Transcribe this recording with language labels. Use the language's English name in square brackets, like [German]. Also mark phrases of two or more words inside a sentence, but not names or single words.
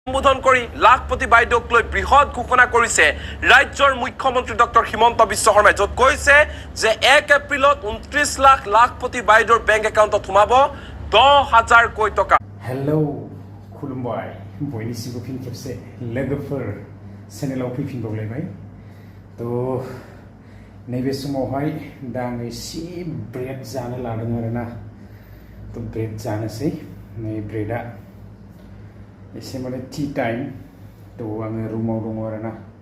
[Assamese] সম্বোধন কৰি লাখপতি বাইদেউক লৈ বৃহৎ ঘোষণা কৰিছে ৰাজ্যৰ মুখ্যমন্ত্ৰী ডক্টৰ হিমন্ত বিশ্ব শৰ্মাই য'ত কৈছে যে 1 এপ্ৰিলত 29 লাখ লাখপতি বাইদেউৰ বেংক একাউণ্টত সোমাব 10,000 কোটি টকা। [Bodo] हेलौ खुलुमबाय बयनिसिमबो फिन खेबसे लोगोफोर चेनेलाव फैफिनबावलायबाय तो नैबे समावहाय दा आं एसे ब्रेड जानो लादों आरोना तो ब्रेड जानोसै नै ब्रेडा एसे माने [English] tea time [Bodo] तो आङो रुमाव दङ आरोना